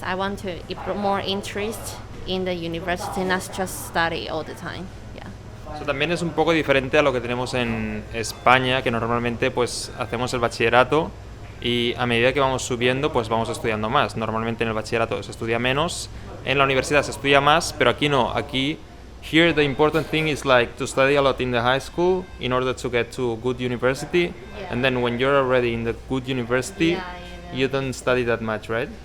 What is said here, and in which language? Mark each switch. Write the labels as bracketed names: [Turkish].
[English] I want to more interest in the university, not just study all the time. Yeah. [Spanish] Eso también es un poco diferente a lo que tenemos en España, que normalmente pues hacemos el bachillerato y a medida que vamos subiendo pues vamos estudiando más. Normalmente en el bachillerato se estudia menos, en la universidad se estudia más, pero aquí no. Aquí, [English] here the important thing is like to study a lot in the high school in order to get to a good university, and then when you're already in the good university, you don't study that much, right?